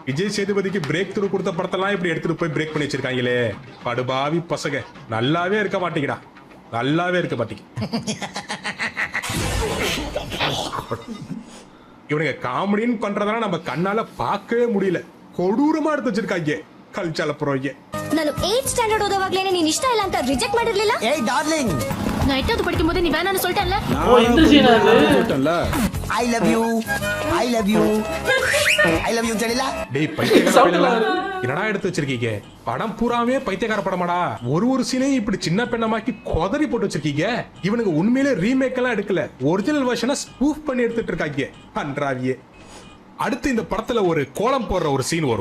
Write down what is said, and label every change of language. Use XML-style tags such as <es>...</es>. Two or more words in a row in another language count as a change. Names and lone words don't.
<ta>விஜய் சேதுபதிக்கு</ta> <en>break through</en> <ta>கொடுத்த படத்தெல்லாம் இப்படி எடுத்துட்டு போய் பிரேக் பண்ணி வச்சிருக்காங்களே. படுபாவி பசங்க, நல்லாவே இருக்க மாட்டேங்கடா, நல்லாவே இருக்க மாட்டேங்க. இவனுங்க காமெடின்னு பண்றதெல்லாம் நம்ம கண்ணால பார்க்கவே முடியல. கொடூரமா எடுத்து வச்சிருக்காங்க ಕಲ್ಚಲ ಪುರೋಗೆ.</ta> <kn>ನಾನು 8th ಸ್ಟ್ಯಾಂಡರ್ಡ್ ಓದೋವಾಗ್ಲೇನೆ ನೀನು ಇಷ್ಟ ಇಲ್ಲ ಅಂತ ರಿಜೆಕ್ಟ್ ಮಾಡಿರ್ಲಿಲ್ಲ. ಏಯ್ ಡಾರ್ಲಿಂಗ್,</kn> <ta>நான் 8th படிக்கும்போது நீ வேணாம்னு சொல்லிட்டல்ல. ஓ இந்த சீன் அது சொல்லிட்டல்ல.</ta> <en>I love you I love you I love you</en> <ta>தெரியல. டேய் பைத்தியக்கார பையலா, என்னடா எடுத்து வச்சிருக்கீங்க? படம் பூராவே பைத்தியக்கார படமாடா. ஒரு சீனையும் இப்படி சின்ன பெண்ணமாக்கி கொதறி போட்டு வச்சிருக்கீங்க. இவனுங்க உண்மையிலே ரீமேக் எல்லாம் எடுக்கல,</ta> <en>original version</en> <ta>ஸ்பூஃப் பண்ணி எடுத்துட்டு இருக்காங்க. அன்றாவியே. அடுத்து இந்த படத்துல ஒரு கோலம் போடுற ஒரு சீன் வரும்.</ta>